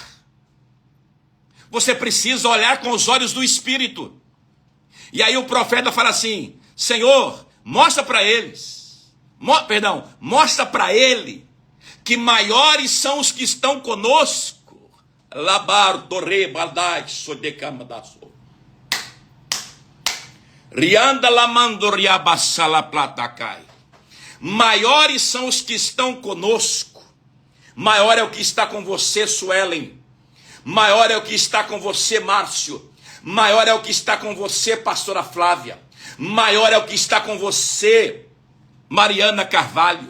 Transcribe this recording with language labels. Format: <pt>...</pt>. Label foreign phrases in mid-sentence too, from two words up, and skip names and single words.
<pt>Você precisa olhar com os olhos do Espírito. E aí o profeta fala assim: Senhor, mostra para eles, mostra para ele que maiores são os que estão conosco. Labar torre baldai sodecamadaço. Rianda lamandoria basala platacai. Maiores são os que estão conosco. Maior é o que está com você, Suelen. Maior é o que está com você, Márcio. Maior é o que está com você, pastora Flávia. Maior é o que está com você, Mariana Carvalho.</pt>